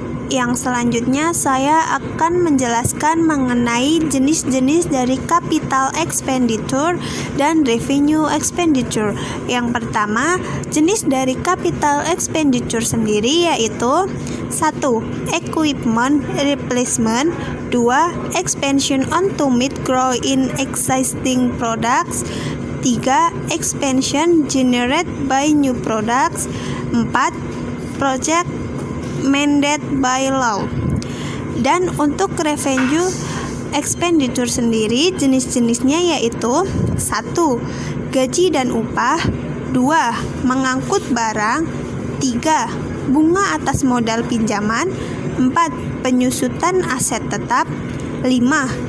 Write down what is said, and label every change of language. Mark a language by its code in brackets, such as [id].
[id] Yang selanjutnya saya akan menjelaskan mengenai jenis-jenis dari capital expenditure dan revenue expenditure. Yang pertama, jenis dari capital expenditure sendiri yaitu 1. [en] Equipment replacement, 2. Expansion on to meet growth in existing products, 3. Expansion generated by new products, 4. Project mandated by law. [id] Dan untuk revenue expenditure sendiri jenis-jenisnya yaitu 1. Gaji dan upah, 2. Mengangkut barang, 3. Bunga atas modal pinjaman, 4. Penyusutan aset tetap, 5.